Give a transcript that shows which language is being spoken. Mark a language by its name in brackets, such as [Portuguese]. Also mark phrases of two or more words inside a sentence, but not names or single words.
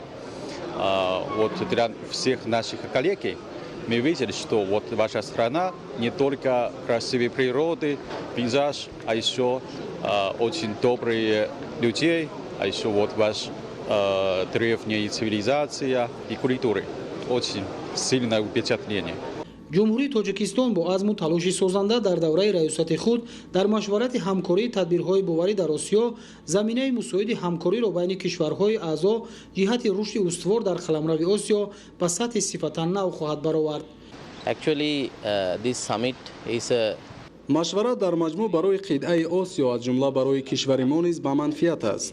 [Russian] Вот для всех наших коллег мы видели, что вот ваша страна не только красивой природы, пейзаж, а еще очень добрые людей, а еще вот ваш древняя цивилизация и культура. Очень сильное впечатление. [Tajik] ҷумҳурии Тоҷикистон бо азму талоши созанда дар давраи раёсати худ дар машварати ҳамкории тадбирҳои боварӣ дар осиё заминаи мусоиди ҳамкориро байни кишварҳои аъзо ҷиҳати рушди устувор дар қаламрави осиё ба сатҳи сифатан нав хоҳад баровард. машварат дар маҷмӯъ барои қидаи осиё аз ҷумла барои кишвари мо низ ба манфиат аст.